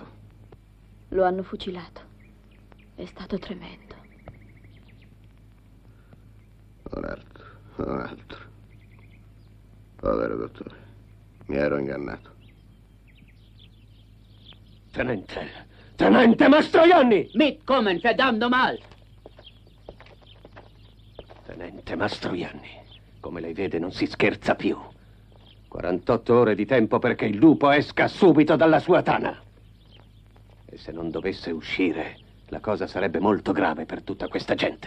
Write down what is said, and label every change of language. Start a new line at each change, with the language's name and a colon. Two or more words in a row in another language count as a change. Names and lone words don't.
Italian: Lo hanno fucilato. È stato tremendo. Un altro. Povero dottore. Mi ero ingannato. Tenente Mastroianni!
German: Mitkommen, verdammt nochmal!
Italian: Tenente Mastroianni, come lei vede non si scherza più. 48 ore di tempo perché il lupo esca subito dalla sua tana. E se non dovesse uscire, la cosa sarebbe molto grave per tutta questa gente.